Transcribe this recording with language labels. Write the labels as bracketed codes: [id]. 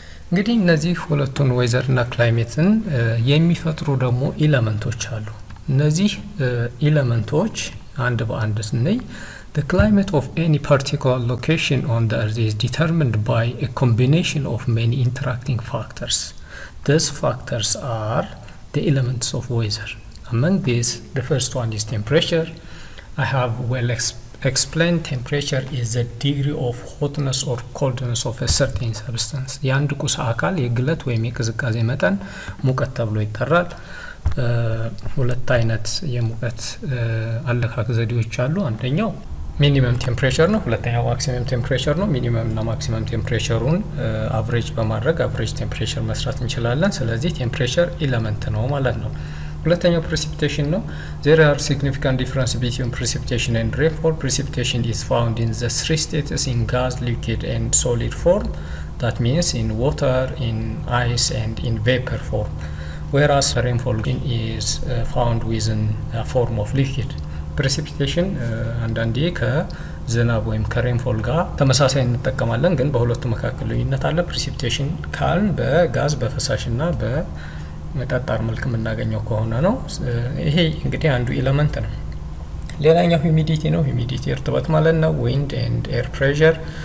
[am] እንግዲህ እነዚህ ሁለቱን ዌዘር እና ክላይሜትን የሚፈጥሩ ደግሞ ኤሌመንቶች አሉ። እነዚህ ኤሌመንቶች አንድ በአንድ ስንይ [en] the climate of any particular location on the earth is determined by a combination of many interacting factors. These factors are the elements of weather. Among these, the first one is temperature. I have well explained temperature is the degree of hotness or coldness of a certain substance. [am] የአንድ ቁስ አካል የግለት ወይም የቅዝቃዜ መጠን ሙቀት ተብሎ ይጠራል። ሁለት አይነት የሙቀት አለካክ ዘዴዎች አሉ። አንደኛው ሚኒመም ቴምፕሬቸር ነው። ሁለተኛው ማክሲመም ቴምፕሬቸር ነው። ሚኒመም እና ማክሲመም ቴምፕሬቸሩን አቨሬጅ በማድረግ አቨሬጅ ቴምፕሬቸር መስራት እንችላለን። ስለዚህ ቴምፕሬቸር ኤሌመንት ነው ማለት ነው። ሁለተኛው precipitation ነው። [en] there are significant difference between precipitation and rainfall. Precipitation is found in the three states in gas, liquid and solid form. That means in water, in ice and in vapor form. Whereas rainfall is found within a form of liquid. [am] Precipitation አንዳንዴ ከዝናብ ወይም ከሬንፎል ጋር ተመሳሳይ እንጠቀማለን፣ ግን በሁለቱ መካከል ልዩነት አለ። precipitation ካልን በጋዝ በፈሳሽና በጠጣር መልክ የምናገኘው ከሆነ ነው። ይሄ እንግዲህ አንዱ ኤሌመንት ነው። ሌላኛው humidity ነው። humidity እርጥበት ማለት ነው። [en] wind and air pressure.